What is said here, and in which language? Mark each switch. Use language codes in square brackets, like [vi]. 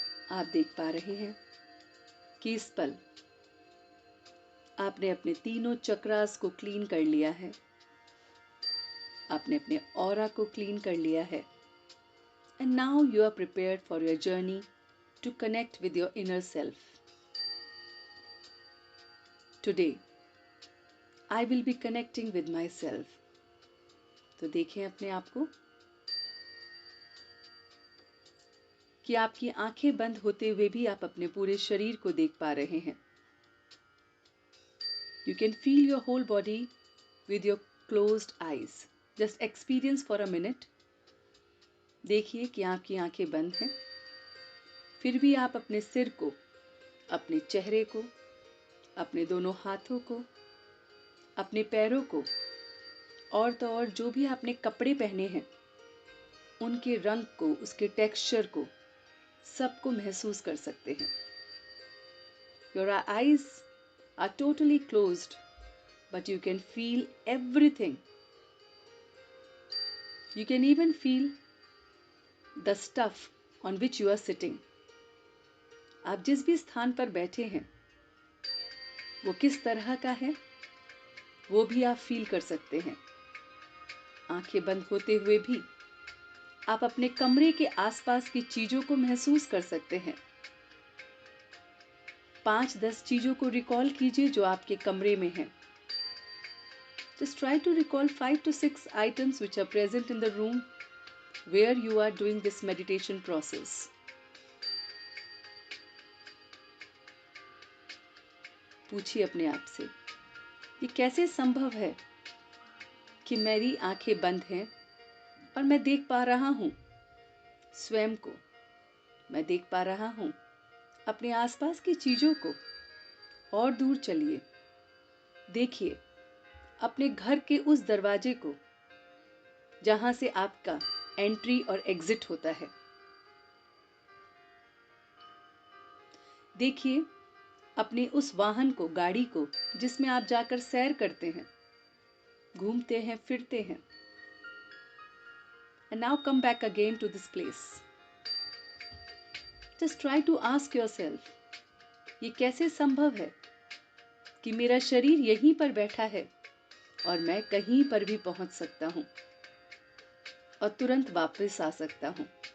[hi] आप देख पा रहे हैं कि इस पल आपने अपने तीनों चक्रास को क्लीन कर लिया है. आपने अपने ऑरा को क्लीन कर लिया है. [en] And now you are prepared for your journey to connect with your inner self. Today, I will be connecting with myself. [hi] तो देखें अपने आप को कि आपकी आंखें बंद होते हुए भी आप अपने पूरे शरीर को देख पा रहे हैं. [en] You can feel your whole body with your closed eyes. Just experience for a minute. [hi] देखिए कि आपकी आंखें बंद हैं, फिर भी आप अपने सिर को, अपने चेहरे को, अपने दोनों हाथों को, अपने पैरों को और तो और जो भी आपने कपड़े पहने हैं उनके रंग को, उसके टेक्सचर को, सबको महसूस कर सकते हैं। [en] Your eyes are totally closed, but you can feel everything. You can even feel the stuff on which you are sitting. [hi] आप जिस भी स्थान पर बैठे हैं वो किस तरह का है वो भी आप फील कर सकते हैं। आंखें बंद होते हुए भी आप अपने कमरे के आसपास की चीजों को महसूस कर सकते हैं। 5-10 चीजों को रिकॉल कीजिए जो आपके कमरे में हैं। [en] Just try to recall 5 to 6 items which are present in the room where you are doing this meditation process. [hi] पूछिए अपने आप से, ये कैसे संभव है कि मेरी आंखें बंद हैं और मैं देख पा रहा हूँ स्वयं को, मैं देख पा रहा हूँ अपने आसपास की चीजों को। और दूर चलिए, देखिए अपने घर के उस दरवाजे को जहां से आपका एंट्री और एग्जिट होता है। देखिए अपने उस वाहन को, गाड़ी को, जिसमें आप जाकर सैर करते हैं, घूमते हैं, फिरते हैं। [en] And now come back again to this place. Just try to ask yourself, [hi] ये कैसे संभव है कि मेरा शरीर यहीं पर बैठा है और मैं कहीं पर भी पहुंच सकता हूं और तुरंत वापस आ सकता हूं।